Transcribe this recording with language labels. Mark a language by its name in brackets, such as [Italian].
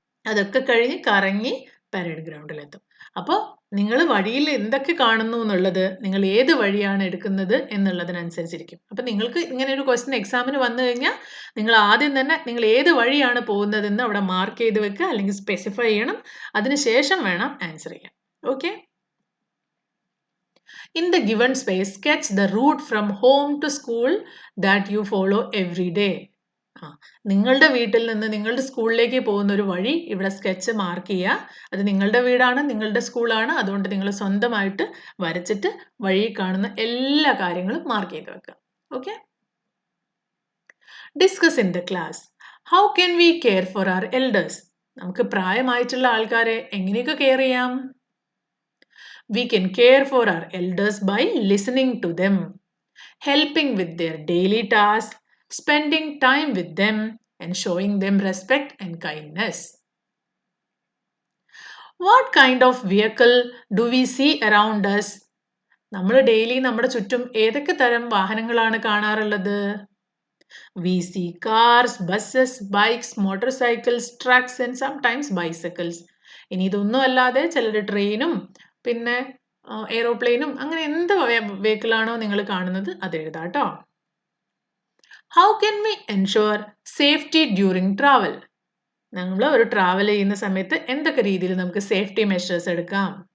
[Malayalam] അതൊക്കെ കഴിഞ്ഞ് കറങ്ങി പരേഡ് ഗ്രൗണ്ടിലെത്തും. അപ്പോൾ നിങ്ങൾ വഴിയിൽ എന്തൊക്കെ കാണുന്നു എന്നുള്ളത് നിങ്ങൾ ഏത് വഴിയാണ് എടുക്കുന്നത് എന്നുള്ളതിനനുസരിച്ചിരിക്കും. അപ്പം നിങ്ങൾക്ക് ഇങ്ങനെ ഒരു ക്വസ്റ്റ്യൻ എക്സാമിന് വന്നു കഴിഞ്ഞാൽ നിങ്ങൾ ആദ്യം തന്നെ നിങ്ങൾ ഏത് വഴിയാണ് പോകുന്നതെന്ന് അവിടെ മാർക്ക് ചെയ്ത് വെക്കുക, അല്ലെങ്കിൽ സ്പെസിഫൈ ചെയ്യണം. അതിനുശേഷം വേണം ആൻസർ ചെയ്യാൻ. Okay. [English] In the given space, sketch the route from home to school that you follow every day. [Malayalam] നിങ്ങളുടെ വീട്ടിൽ നിന്ന് നിങ്ങളുടെ സ്കൂളിലേക്ക് പോകുന്ന ഒരു വഴി ഇവിടെ സ്കെച്ച് മാർക്ക് ചെയ്യുക. അത് നിങ്ങളുടെ വീടാണ്, നിങ്ങളുടെ സ്കൂളാണ്. അതുകൊണ്ട് നിങ്ങൾ സ്വന്തമായിട്ട് വരച്ചിട്ട് വഴി കാണുന്ന എല്ലാ കാര്യങ്ങളും മാർക്ക് ചെയ്ത് വെക്കുക. Okay. [English] Discuss in the class, how can we care for our elders? [Malayalam] നമുക്ക് പ്രായമായിട്ടുള്ള ആൾക്കാരെ എങ്ങനെയൊക്കെ കെയർ ചെയ്യാം? [English] We can care for our elders by listening to them, helping with their daily tasks, spending time with them, and showing them respect and kindness. What kind of vehicle do we see around us? [Malayalam] നമ്മൾ daily നമ്മുടെ ചുറ്റും ഏതൊക്കെ തരം വാഹനങ്ങളാണ് കാണാറുള്ളത്? [English] We see cars, buses, bikes, motorcycles, trucks and sometimes bicycles. [Malayalam] ഇനി ഇതൊന്നും അല്ലാതെ ചിലർ ട്രെയിനും പിന്നെ എയ്റോപ്ലെയിനും അങ്ങനെ എന്ത് വെഹിക്കിളാണോ നിങ്ങൾ കാണുന്നത് അത് എഴുതാട്ടോ. [English] How can we ensure safety during travel? [Malayalam] നമ്മൾ ഒരു ട്രാവൽ ചെയ്യുന്ന സമയത്ത് എന്തൊക്കെ രീതിയിൽ നമുക്ക് സേഫ്റ്റി മെഷേഴ്സ് എടുക്കാം?